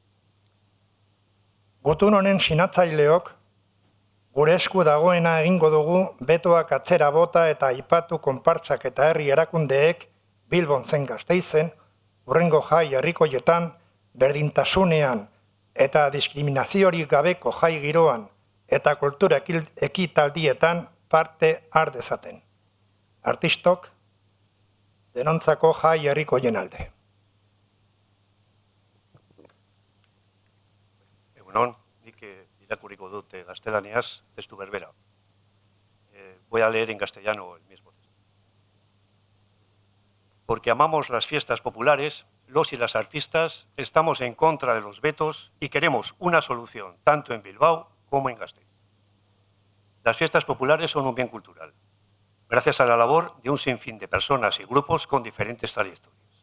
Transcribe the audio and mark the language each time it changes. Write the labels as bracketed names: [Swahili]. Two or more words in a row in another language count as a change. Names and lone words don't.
[Basque] Gutun honen sinatzaileok, gure esku dagoena egingo dugu betoak atzera bota eta aipatu konpartsak eta herri erakundeek Bilbon zein Gasteizen, hurrengo jai herrikoietan, berdintasunean eta diskriminaziorik gabeko jai giroan eta kultura ekitaldietan parte har dezaten. Artistok, denontzako jai herrikoien alde. Egunon, nik irakurriko dut gaztelaniaz testu berbera. [Spanish] Voy a leer en castellano el mismo texto. Porque amamos las fiestas populares, los y las artistas estamos en contra de los vetos y queremos una solución tanto en Bilbao como en Gasteiz. Las fiestas populares son un bien cultural, gracias a la labor de un sinfín de personas y grupos con diferentes trayectorias.